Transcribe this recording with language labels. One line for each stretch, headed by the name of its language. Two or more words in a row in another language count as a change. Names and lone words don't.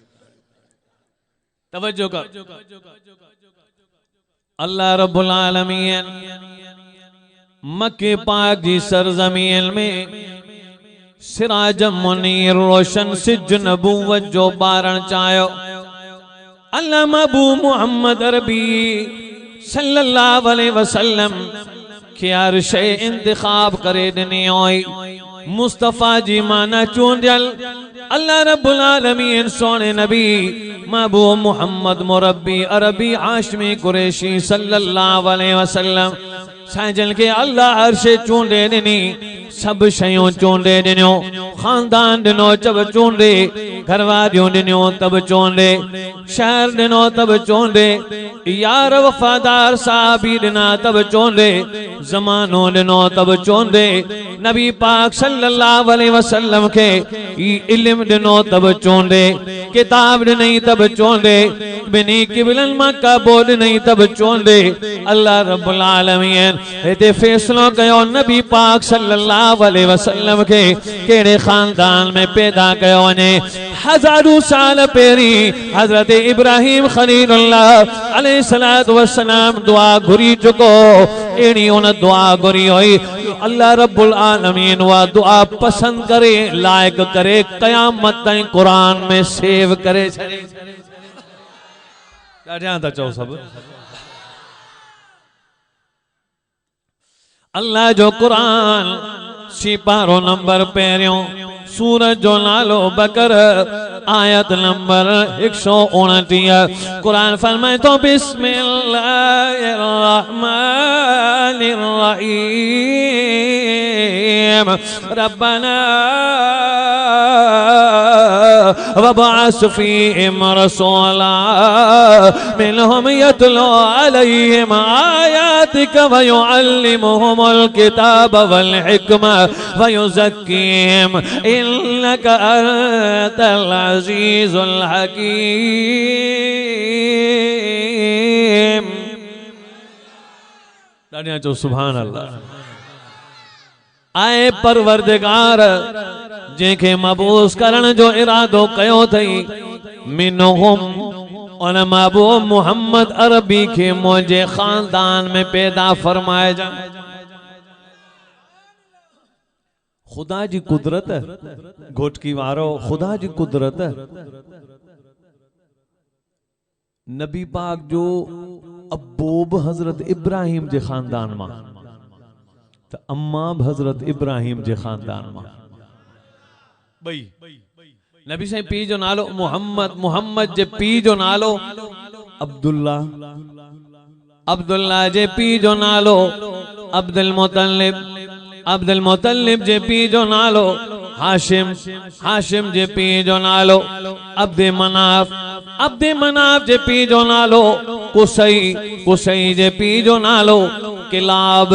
Sindhi: तवज्जो कर,
Arabic: الله رب العالمين
Sindhi: मक्के पाक जी सरजमीन में सिराज मुनीर रोशन सिज नबूवत जो बारण चायो। अल्लाह अबू मुहम्मद अरबी
Arabic: صلى الله عليه وسلم
Sindhi: के अर्शे इंतखाब करे दिनी होई। मुस्तफा जी माना चूंडियल
Arabic: الله رب العالمين
Sindhi: सोने नबी महबूब मुहम्मद मुरब्बी अरबी हाशमी कुरैशी
Arabic: صلى الله عليه وسلم
Sindhi: साजल के अल्लाह अर्शे चूंडे दिनी, सब शयूं चूंडे दिनो, खानदान दिनो जब चूंडे, घरवारियों दिनो तब चूंडे, शहर दिनो तब चूंडे, यार वफादार साहबी दिना तब चूंडे, जमानो दिनो तब चूंडे। नबी पाक
Arabic: صلى الله عليه وسلم
Sindhi: के इल्म दिनो तब चूंडे, किताब नहीं तब चूंडे, बिनी किबलन मक्का बोल नहीं तब चूंडे।
Arabic: الله رب العالمين
Sindhi: इते फैसलो कयो नबी पाक
Arabic: صلى الله عليه وسلم
Sindhi: के केड़े खानदान में पैदा कयो वने। हजारों साल पहिरी हजरत इब्राहिम खलीलुल्लाह
Arabic: عليه الصلاة والسلام
Sindhi: दुआ घुरी चुको, एड़ी उन दुआ घुरी हुई।
Arabic: الله رب العالمين
Sindhi: वा दुआ पसंद करे, लायक करे, कयामत ताईं कुरान में सेव करे छड़े। ॾाढा था चओ सब। अल्लाह जो कुरान सिपारो नंबर पहिरियों, सूरत जो नालो बकर, आयत नंबर 129। कुरान फरमाए तो
Arabic: بسم الله الرحمن الرحيم، ربنا وابعث فيهم رسولا منهم يتلو عليهم آياتك ويعلمهم الكتاب والحكمة ويزكيهم إنك أنت العزيز الحكيم.
Sindhi: दानिया जो
Arabic: سبحان الله.
Sindhi: आए परवरदिगार जेके मबूस करण जो इरादो कयो थई, मिनहुम उन महबूब मोहम्मद अरबी के मुझे खानदान में पैदा फरमाए जा। खुदा जी कुदरत है, घोटकी वारो खुदा जी कुदरत है। नबी पाक जो अब्बोब हजरत इब्राहिम जे खानदान मां त अम्मा हजरत इब्राहिम जे खानदान मां बई नबी साईं पी जो नालो मोहम्मद, मोहम्मद जे पी जो नालो अब्दुल्ला, अब्दुल्ला जे पी जो नालो अब्दुल मुतल्लिब, अब्दुल मुतल्लिब जे पी जो नालो हाशिम, हाशिम जे पी जो नालो अब्दे मनाफ, अब्दे मनाफ जे पी जो नालो कुसई, कुसई जे पी जो नालो किलाब।